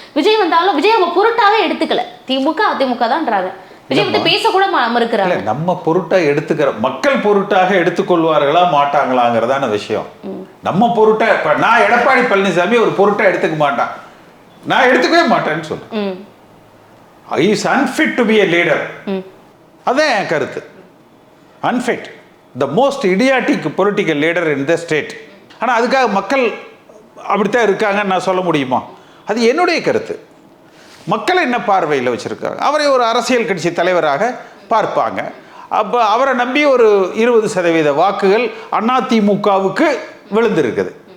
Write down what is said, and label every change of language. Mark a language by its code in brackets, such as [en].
[ta] விஜய் வந்தாலும் விஜய் அவங்க பொருட்டாவே எடுத்துக்கல, திமுக அதிமுக தான்ன்றாங்க. விஜய் வந்து பேசக்கூட மறுக்கிறாங்க. நம்ம பொருட்டா எடுத்துக்கிற மக்கள் பொருட்டாக எடுத்துக்கொள்வார்களா மாட்டாங்களாங்கிறதான விஷயம். நம்ம பொருட்டா, இப்ப நான் எடப்பாடி பழனிசாமி ஒரு பொருட்டா எடுத்துக்க மாட்டான், நான் எடுத்துக்கவே மாட்டேன்னு சொல்றேன். [en] He is unfit to be a leader. [ta] அதான் என் கருத்து. [en] Unfit, the most idiotic political leader in the state. [ta] ஆனா அதுக்காக மக்கள் அப்படித்தான் இருக்காங்கன்னு நான் சொல்ல முடியுமா? அது என்னுடைய கருத்து. மக்கள் என்ன பார்வையில் வச்சிருக்காங்க, அவரை ஒரு அரசியல் கட்சி தலைவராக பார்ப்பாங்க. அப்போ அவரை நம்பி ஒரு 20% வாக்குகள் அதிமுகவுக்கு விழுந்திருக்குது.